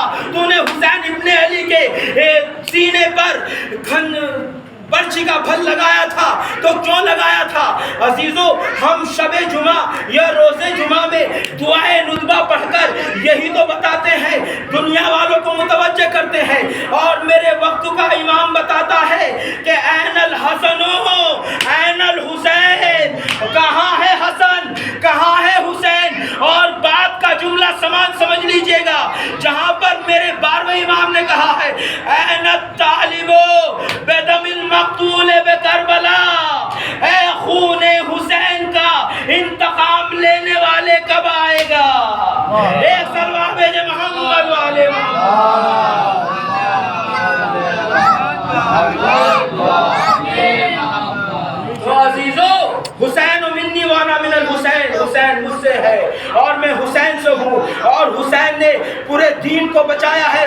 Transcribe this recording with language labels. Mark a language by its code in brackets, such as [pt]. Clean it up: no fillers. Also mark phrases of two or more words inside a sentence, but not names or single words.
[ur] تو نے حسین ابن علی کے سینے پر برچی کا پھل لگایا تھا تو کیوں لگایا تھا؟ عزیزو، ہم شب جمعہ یا روز جمعہ میں دعائے ندبہ پڑھ کر یہی تو بتاتے ہیں، دنیا والوں کو متوجہ کرتے ہیں، اور میرے وقت کا امام بتاتا ہے کہ [ar] این الحسن این الحسین، [ur] کہاں ہے حسن، کہاں ہے حسین؟ اور بات کا جملہ سمجھ لیجئے گا، جہاں پر میرے 12ویں امام نے کہا ہے [ar] این الطالب بدم مقتول بے کربلا، [ur] اے خون حسین کا انتقام لینے والے کب آئے گا؟ ایک سلوات بھیجے محمد والے تو عزیزو، [ar] حسین منی وانا من الحسین، [ur] حسین مجھ سے ہے اور میں حسین سے ہوں، اور حسین نے پورے دین کو بچایا ہے۔